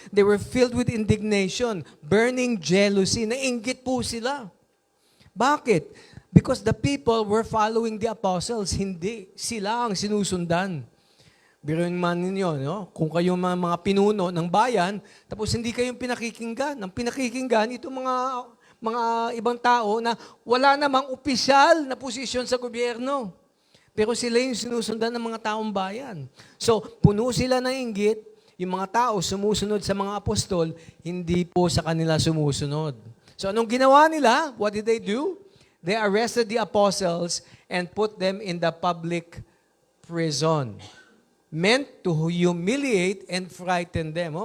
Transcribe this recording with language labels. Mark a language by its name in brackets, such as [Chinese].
[English] They were filled with indignation, burning jealousy. [Filipino] Nainggit po sila. Bakit? [English] Because the people were following the apostles. [Filipino] Hindi. Sila ang sinusundan. Biruin man ninyo, no? Kung kayo mga pinuno ng bayan, tapos hindi kayong pinakikinggan. Ang pinakikinggan, itong mga ibang tao na wala namang opisyal na posisyon sa gobyerno. Pero sila yung sinusundan ng mga taong bayan. So, puno sila ng inggit, yung mga tao sumusunod sa mga apostol, hindi po sa kanila sumusunod. So, anong ginawa nila? [English] What did they do? They arrested the apostles and put them in the public prison. Meant to humiliate and frighten them.